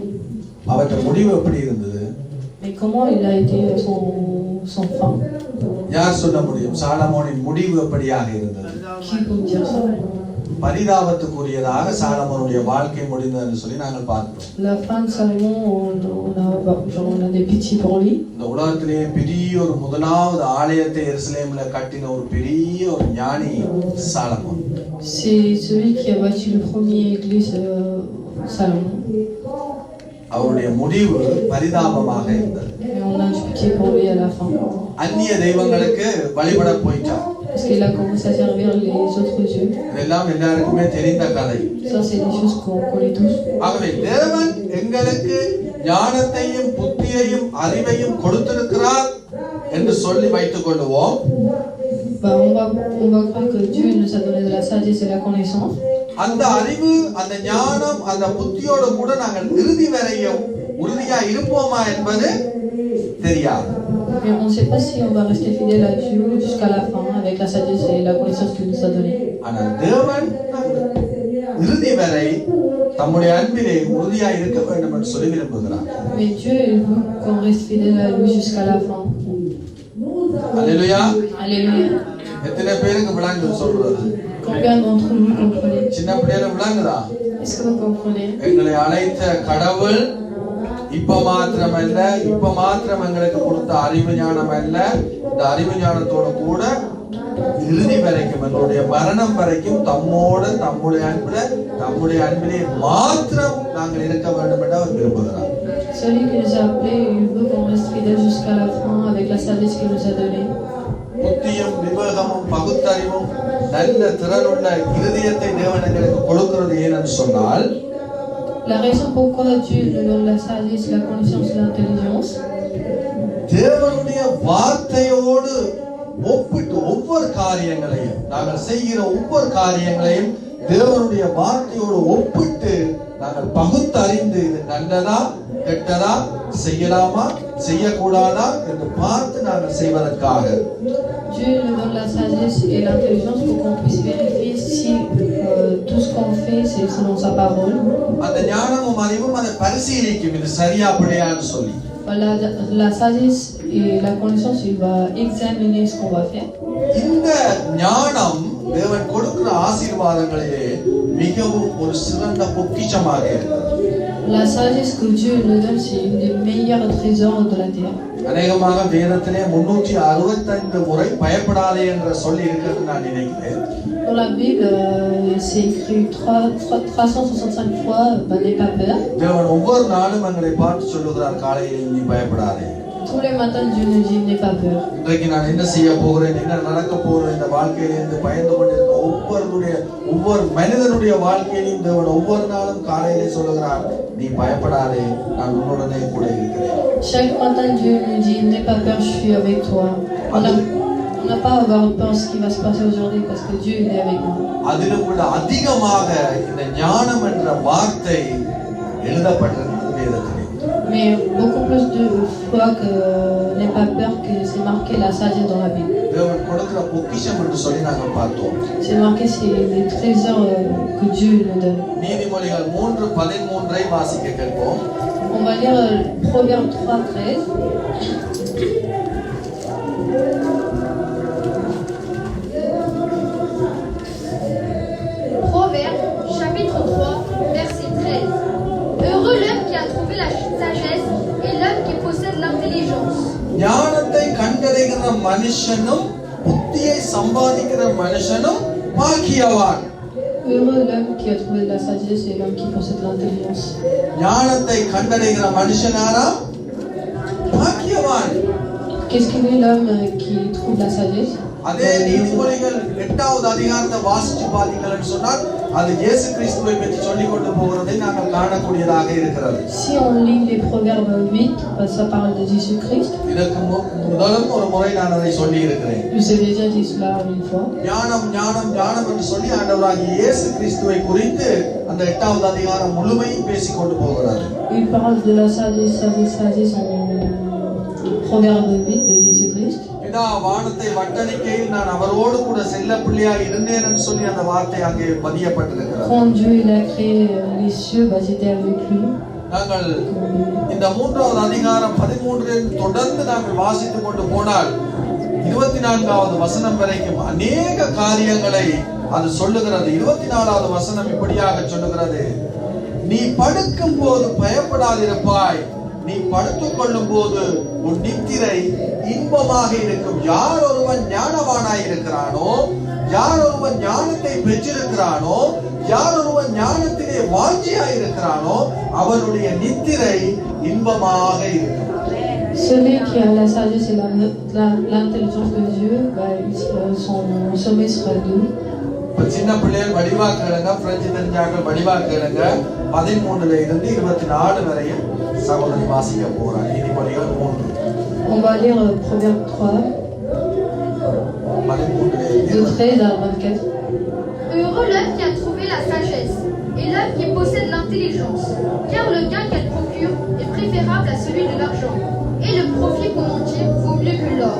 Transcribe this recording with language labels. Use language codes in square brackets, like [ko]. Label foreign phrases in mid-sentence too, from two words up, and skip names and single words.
[ta] அவருடைய முடிவு எப்படி இருந்தது? [fr] Mais comment il a été son fin? [ta] யார் சொல்ல முடியும்? சாலமோனின் முடிவு எப்படியாக இருந்தது? [fr] Qui peut me dire ça? [ta] பரிதாபத்துக்குரியதாக சாலமோனுடைய வாழ்க்கை முடிந்ததுன்னு சொல்லி நாங்கள் பார்க்கிறோம். [fr] La fin de Salomon, on a des pitiés pour lui. [ta] இந்த உலகத்திலேயே பெரிய ஒரு முதலாவது ஆலயத்தை எருசலேம்ல கட்டின ஒரு பெரிய ஒரு ஞானி சாலமோன். [fr] C'est celui qui a bâti le premier église, Salomon. [ta] அவருடைய முடிவு பரிதாபமாக இருந்தது. [fr] Et on a du pitié pour lui à la fin. [ta] அந்நிய தெய்வங்களுக்கு வழிபட போயிட்டார். [fr] Parce qu'il a commencé à servir les autres dieux. [ta] இதெல்லாம் எல்லாருக்குமே தெரிந்த கதை. [fr] Ça, c'est des choses qu'on connaît tous. [ta] ஆகவே தேவன் எங்களுக்கு ஞானத்தையும் புத்தியையும் அறிவையும் கொடுத்திருக்கிறார் என்று சொல்லி வைத்துக் கொள்வோம். [fr] On va croire que Dieu nous a donné de la sagesse et de la connaissance. [ta] அந்த அறிவு, அந்த ஞானம், அந்த புத்தியோடு கூட நாங்கள் இறுதி வரையும் உறுதியா இருப்போமா என்பது தெரியாது. [fr] Mais on ne sait pas si on va rester fidèle à Dieu jusqu'à la fin avec la sagesse et la connaissance qu'il nous a donnée. [ta] ஆனால் தேவன் இறுதி வரை தம்முடைய அன்பிலே உறுதியா இருக்க வேண்டும் என்று சொல்லி விரும்புகிறார். [fr] Mais Dieu il veut qu'on reste fidèle à lui jusqu'à la fin. [ta] அல்லேலூயா. [fr] Alléluia. [ta] எத்தனை பேருக்கு விளங்கு சொல்றது? [fr] Combien d'entre vous comprenez? [ta] சின்ன பிள்ளைகளுக்கு விளங்குதா? [fr] Est-ce que vous comprenez? [ta] எங்களை அழைத்த கடவுள் இப்ப மாத்திரமல்ல, இப்ப மாத்திரம் எங்களுக்கு கொடுத்த அறிவு ஞானம் அல்ல, இந்த அறிவு ஞானத்தோடு கூட இறுதி வரைக்கும் எங்களுடைய மரணம் வரைக்கும் தம்மோடு நம்முடைய அன்பிலே மாத்திரம் நாங்கள் இருக்க வேண்டும் என்று அவர் விரும்புகிறார். [fr] Celui qui nous a appelés, il veut qu'on reste fidèle jusqu'à la fin avec la sagesse qu'il nous a donnée. [ta] புத்தியும் விவேகமும் பகுத்தறிவும் நல்ல திறனுள்ள இருதயத்தை தேவன் எங்களுக்கு கொடுக்கிறது ஏனென்று சொன்னால், [fr] La raison pourquoi Dieu nous donne la sagesse, la connaissance, l'intelligence, [ta] தேவனுடைய வார்த்தையோடு ஒப்பிட்டு ஒவ்வொரு காரியங்களையும் நாங்கள் செய்கிற ஒவ்வொரு காரியங்களையும் தேவனுடைய வார்த்தையோடு ஒப்பிட்டு நாங்கள் பகுத்தறிந்து இது நல்லதா கெட்டதா செய்யலாமா செய்யக்கூடாதா என்று பார்த்து நாங்கள் செய்வதற்காக [fr] Dieu nous donne la sagesse et l'intelligence pour qu'on puisse vérifier si tout ce qu'on fait c'est selon sa parole. [ta] அந்த ஞானமும் அறிவும் அதை பரிசீலிக்கும் இது சரியா பிழையான்னு சொல்லி. [fr] La sagesse et la connaissance, il va examiner ce qu'on va faire. [ta] இந்த ஞானம் தேவன் கொடுக்கிற ஆசீர்வாதங்களிலே மிகவும் ஒரு சிறந்த பொக்கிஷமாக இருக்கிறது. [fr] La sagesse que Dieu nous donne, c'est une des meilleurs trésors de la terre. [ta] அநேகமாக வேதத்திலே 365 முறை பயப்படாதே என்ற சொல்லி இருக்கிறது நான் நினைக்கிறேன். [fr] Dans la Bible, c'est écrit 365 fois, n'aie pas peur. [ta] தேவன் ஒவ்வொரு நாளும் எங்களை பார்த்து சொல்லுகிறார், காலையில் நீ பயப்படாதே. [fr] Tous les matins, Dieu nous dit, n'aie pas peur. இன்றைக்கு நான் என்ன செய்ய போகிறேன், என்ன நடக்க போகிறேன், இந்த வாழ்க்கையிலிருந்து பயந்து கொண்டிருக்க ஒவ்வொரு மனிதனுடைய வாழ்க்கையிலும் தேவன் ஒவ்வொரு நாளும் காலையிலே சொல்லுகிறார், நீ பயப்படாதே, நான் உன்னுடனே கூட இருக்கிறேன். Chaque matin, Dieu nous dit, n'aie pas peur, je suis avec toi. On n'a pas à avoir peur de ce qui va se passer aujourd'hui parce que Dieu est avec nous. [ta] அதிலும் கூட அதிகமாக இந்த ஞானம் என்ற வார்த்தை எழுதப்பட்டிருக்கிறது வேதத்திலே. [fr] Mais beaucoup plus de fois que n'aie pas peur que c'est marqué la sagesse dans la Bible. [ta] தேவன் கொடுக்கிற பொக்கிஷம் என்று சொல்லி நாங்கள் பார்த்தோம். [fr] C'est marqué, c'est les trésors que Dieu nous donne. [ta] நீதிமொழிகள் 3:13 வாசிக்க கேட்போம். [fr] On va lire Proverbe 3:13. Proverbe, chapitre 3, verset 13. Heureux l'homme qui a trouvé la sagesse et l'homme qui possède l'intelligence. [ta] ஞானத்தை கண்டடைகிற மனுஷனும் புத்தியை சம்பாதிக்கிற மனுஷனும் பாக்கியவான். [fr] Heureux l'homme qui a trouvé de la sagesse et l'homme qui possède l'intelligence. [ta] ஞானத்தை கண்டடைகிற மனுஷனாரா பாக்கியவான். [fr] Qu'est-ce qu'il est l'homme qui trouve la sagesse? [ta] அதே நீதிமொழிகள் 8வது அதிகாரத்தை வாசிச்சு பார்த்தீங்கன்னு சொன்னால் அது இயேசு கிறிஸ்துவை பற்றி சொல்லிக் கொண்டு போகிறதை நாங்கள் காணக்கூடியதாக இருக்கிறது. [fr] Si on lit les Proverbes 8, ça parle de Jésus-Christ. [ta] இதற்கு முதலும் ஒரு முறை நான் அதை சொல்லி இருக்கிறேன். [fr] Je vous ai déjà dit cela une fois. [ta] ஞானம் ஞானம் ஞானம் என்று சொல்லி ஆண்டவராகிய இயேசு கிறிஸ்துவை குறித்து அந்த 8வது அதிகாரம் முழுமையும் பேசிக் கொண்டு போகிறார். [fr] Il parle de la sagesse en Proverbe 8 de Jésus-Christ. [ta] பிதா வானத்தை வட்டணிக்கையில் நான் அவரோடு கூட செல்ல பிள்ளையாக இருந்தேன் என்று சொல்லி அந்த வார்த்தை அங்கே பதியப்பட்டிருக்கிறது. [fr] Quand Dieu il a créé les cieux, j'étais avec lui. [ta] நாங்கள் இந்த 3வது அதிகாரம் 13 தொடர்ந்து நாங்கள் வாசித்துக் கொண்டு போனால் 24வது வசனம் வரைக்கும் அநேக காரியங்களை அது சொல்லுகிறது 24வது வசனம் இப்படியாக சொல்லுகிறது, நீ படுக்கும் போது பயப்படாதிருப்பாய், நீ படுத்துக் கொள்ளும் போது உன் நித்திரை இன்பமாக இருக்கும். யார் ஒருவன் ஞானவானாய் இருக்கிறானோ, யார் ஒருவன் ஞானத்தை பெற்றிருக்கிறானோ, யார் ஒருவன் ஞானத்திலே வாஞ்சியாய் இருக்கிறானோ, அவனுடைய நித்திரை இன்பமாக இருக்கும். [fr] Celui qui a la sagesse et l'intelligence de Dieu, son sommeil sera doux. [ta] சின்ன பிள்ளைகள் வடிவா கேளுங்க, பிரெஞ்சு தெரிஞ்சாக்கள் வடிவா கேளுங்க. 13ல இருந்து 24 வரையும் சகோதரி வாசிக்க போறாங்க. நீதிமொழிகள் 3. [fr] On va lire Proverbe 3, 13 de 13 à 24. Heureux l'homme qui a trouvé la sagesse et l'homme qui possède l'intelligence, car le gain qu'elle procure est préférable à celui de l'argent, et le profit qu'on en tire vaut mieux que l'or.